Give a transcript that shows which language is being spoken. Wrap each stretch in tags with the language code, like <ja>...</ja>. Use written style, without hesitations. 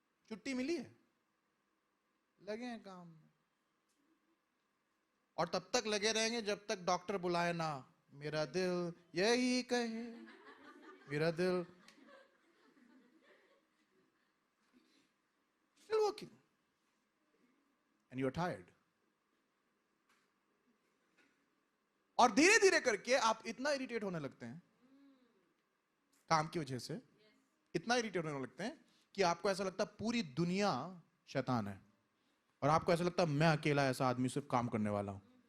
<hi>छुट्टी मिली है, लगे हैं काम में, और तब तक लगे रहेंगे जब तक डॉक्टर बुलाए ना। मेरा दिल यही कहे, मेरा दिल।</hi> <en>Still working and you're tired.</en> <hi>और धीरे धीरे करके आप इतना इरिटेट होने लगते हैं काम की वजह से, इतना इरिटेट होने लगते हैं कि आपको ऐसा लगता है पूरी दुनिया शैतान है, और आपको ऐसा लगता है मैं अकेला ऐसा आदमी सिर्फ काम करने वाला हूं।</hi>